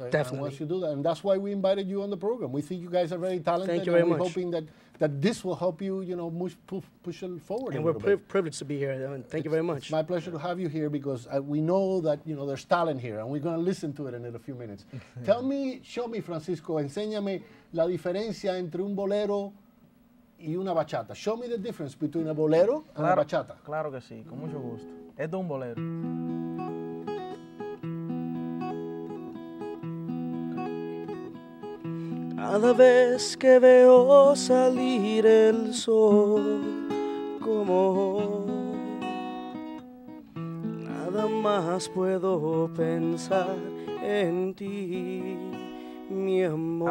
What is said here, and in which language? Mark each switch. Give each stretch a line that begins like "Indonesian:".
English: Definitely. And once you do that, and that's why we invited you on the program. We think you guys are very talented. Thank you very much. We're hoping that this will help you, push it forward. And we're privileged to be here. Thank you very much. It's my pleasure to have you here because we know that there's talent here, and we're going to listen to it in a few minutes. Show me,
Spanish: Francisco, enséñame la diferencia entre un bolero y una bachata.
English: Show me the difference between a bolero and a bachata.
Spanish: Claro que sí, con mucho gusto. Esto es un bolero. Cada vez que veo salir el sol como hoy, nada más puedo pensar en ti, mi amor.